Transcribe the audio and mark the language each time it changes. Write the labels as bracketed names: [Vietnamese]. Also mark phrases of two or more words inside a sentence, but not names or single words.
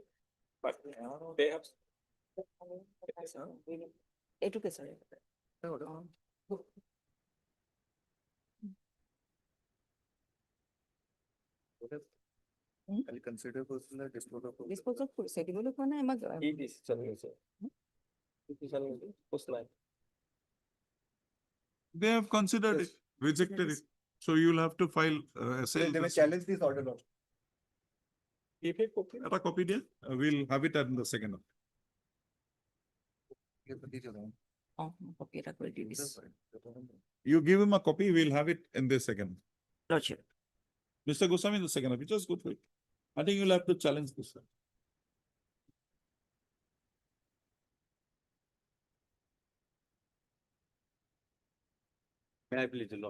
[English] But they have. [Assamese] এইটুকে sorry. [English] I'll consider personal disposal of. Dispose of [Assamese] কৰিছে, দিবলৈ কোৱা নাই আমাক। [English] He decision হৈছে. Decision হৈছে, post line. They have considered it, rejected it. So you'll have to file, They may challenge this order, Lord. Give a copy. A copy there, we'll have it in the second. Oh, copy [Assamese] এটা কৰি দিবি। [English] You give him a copy, we'll have it in the second. Lordship. Mr. Goswami in the second, we just go through it. I think you'll have to challenge this. May I please, Lord?